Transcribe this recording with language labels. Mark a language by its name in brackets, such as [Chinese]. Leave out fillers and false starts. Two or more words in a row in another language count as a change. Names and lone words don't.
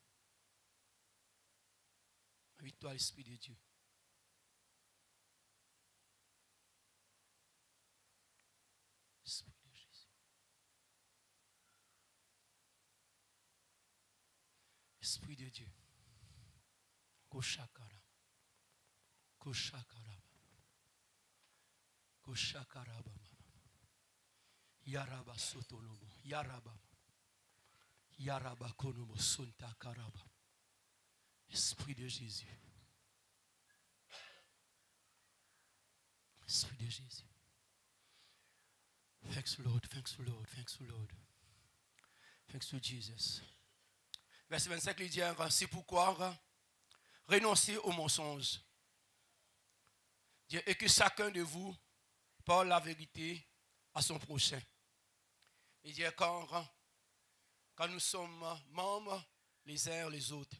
[French] Invite-toi, l'Esprit de Dieu. Esprit de Jésus. Esprit de Dieu. Koshakara. Koshakara. Koshakaraba. Yaraba sotonomo. Yaraba. Yaraba konomo sonta karaba. Esprit de Jésus. Esprit de Jésus. [English] Thanks Lord, thanks Lord, thanks Lord. Thanks to Jesus. [French] Verset 25, il dit, c'est pourquoi renoncez au mensonge. Et que chacun de vous parle la vérité à son prochain. Il dit, quand nous sommes membres les uns les autres.